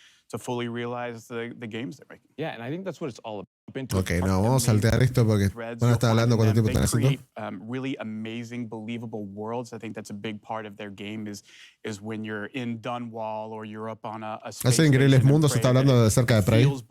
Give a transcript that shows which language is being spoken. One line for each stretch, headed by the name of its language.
English: To fully realize the games they're making. Yeah, and I think that's what it's all about.
Spanish: Ok, no, vamos a saltear esto porque van a estar hablando cuánto tiempo están haciendo.
English: Really amazing, believable worlds. I think that's a big part of their game is when you're in Dunwall or you're up on a
Spanish: Hace increíbles mundos, está hablando de cerca de Prey.